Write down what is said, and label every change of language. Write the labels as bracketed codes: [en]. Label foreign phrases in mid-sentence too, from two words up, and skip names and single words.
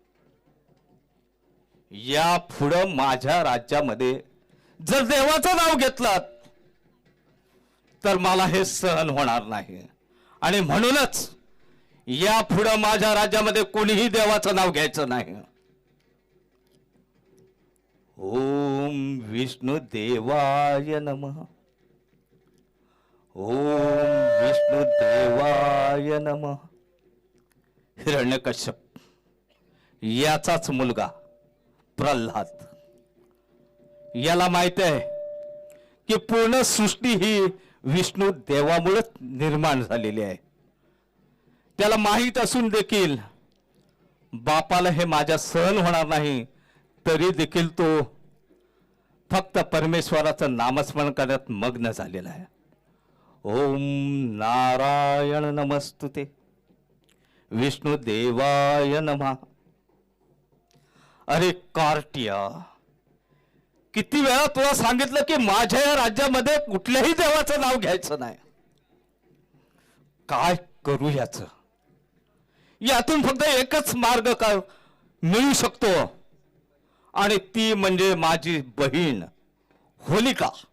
[mr] या पुढं माझ्या राज्यामध्ये जर देवाचं नाव घेतलं तर मला हे सहन होणार नाही. आणि म्हणूनच या पुढं माझ्या राज्यामध्ये कोणीही देवाचं नाव घ्यायचं नाही. [sa] ओम विष्णू देवाय नमः. ओम विष्णू देवाय नमः. [mr] हिरण्यकश्यप याचाच मुलगा प्रल्हाद, याला माहित आहे की पूर्ण सृष्टी ही विष्णू देवामुळे निर्माण झालेली आहे. त्याला माहित असून देखील बापाला हे माझ्या सहन होणार नाही, तरी देखील तो फक्त परमेश्वराचं नामस्मरण करण्यात मग्न झालेला आहे. [sa] ओम नारायण नमस्तुते, विष्णू देवाय नमः. [mr] अरे कार्टिया, किती वेळा तुला सांगितलं की माझ्या या राज्यामध्ये कुठल्याही देवाचं नाव घ्यायचं नाही. काय करू यातून फक्त एकच मार्ग का मिळू शकतो, आणि ती म्हणजे माझी बहीण होलिका.